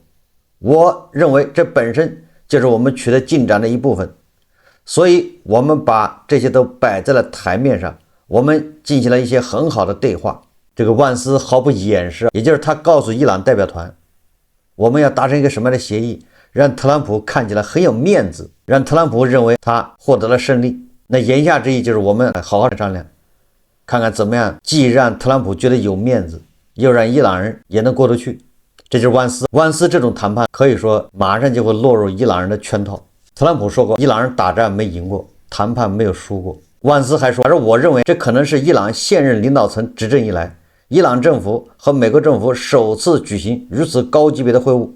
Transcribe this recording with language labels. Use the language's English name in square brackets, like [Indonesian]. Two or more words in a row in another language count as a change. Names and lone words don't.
[Chinese] 我認為這本身就是我們取得進展的一部分，所以我們把這些都擺在了台面上，我們進行了一些很好的對話。這個萬斯毫不掩飾，也就是他告訴伊朗代表團，我們要達成一個什麼樣的協議，讓特朗普看起來很有面子，讓特朗普認為他獲得了勝利。那言下之意就是我們好好的商量，看看怎麼樣既讓特朗普覺得有面子，又讓伊朗人也能過得去。這就是萬斯這種談判可以說馬上就會落入伊朗人的圈套。特朗普說過，伊朗人打仗沒贏過，談判沒有輸過。萬斯還說，我認為這可能是伊朗現任領導層執政以來，伊朗政府和美國政府首次舉行如此高級別的會晤。